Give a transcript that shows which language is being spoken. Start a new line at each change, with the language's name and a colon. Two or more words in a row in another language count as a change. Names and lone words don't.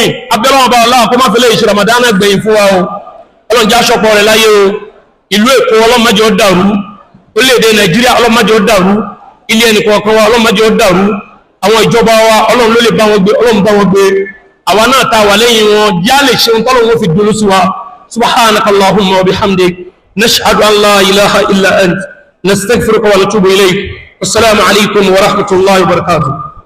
Yoruba: abẹ́rẹ́ ọba ọlá kó má fi lè ṣe Ramadan gbẹ̀yìn fún wa o. ọlọ́njẹ́ aṣọ́pọ̀ rẹ̀ láyé o. ìlú Èkó ọlọ́mọdé ó dàrú, orílẹ̀-èdè Nàìjíríà ọlọ́mọdé ó dàrú, ilé ẹnìkọ̀ọ̀kan wa ọlọ́mọdé ó dàrú, àwọn ìjọba wa Ọlọ́run ló lè bá wọn gbé, Ọlọ́run bá wọn gbé. àwa náà ta wà lẹ́yìn wọn já lè ṣe ohun tọ́lọ́run fi dúró sí wa.
Arabic: سبحانك اللهم وبحمدك نشهد أن لا إله إلا أنت نستغفرك ونتوب إليك. السلام عليكم ورحمة الله وبركاته.